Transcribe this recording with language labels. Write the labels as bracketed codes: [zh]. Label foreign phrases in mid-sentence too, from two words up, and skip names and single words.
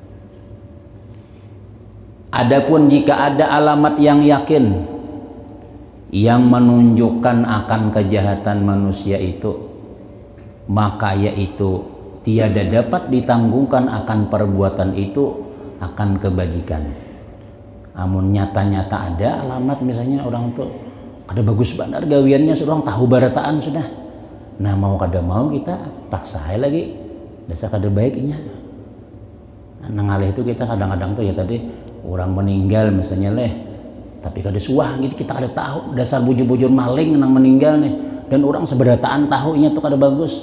[ms] Adapun jika ada alamat yang yakin yang menunjukkan akan kejahatan manusia itu maka yaitu tiada dapat ditanggungkan akan perbuatan itu akan kebajikan. [bjn] Amun nyata-nyata ada alamat misalnya orang tuh kada bagus benar gawiannya orang tahu barataan sudah. Nah mau kada mau kita paksa lagi dasar kada baiknya. Nangalih itu kita kadang-kadang tuh ya tadi orang meninggal misalnya tapi kada suah gitu kita kada tahu dasar bujur-bujur maling nang meninggal nih dan orang seberataan tahunya tuh kada bagus.